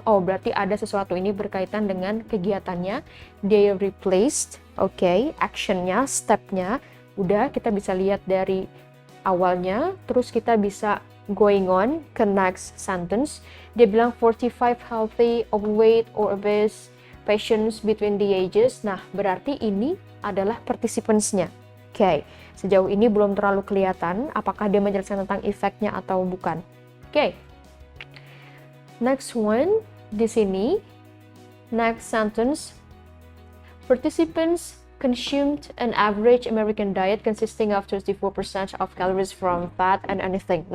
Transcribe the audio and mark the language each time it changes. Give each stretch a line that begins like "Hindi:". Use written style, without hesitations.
Indonesian: Oh, berarti ada sesuatu ini berkaitan dengan kegiatannya.
English: They replaced,
Indonesian: oke, actionnya, stepnya. Udah kita bisa lihat dari awalnya, terus kita bisa
English: going on
Indonesian: ke next sentence. Dia bilang
English: 45 healthy, overweight or obese patients between the ages.
Indonesian: Nah, berarti ini adalah participants-nya. Oke, sejauh ini belum terlalu kelihatan apakah dia menjelaskan tentang efeknya atau bukan.
English: Oke, next one
Indonesian: di sini,
English: next sentence, participants consumed an average American diet consisting of 34% of calories from fat and anything.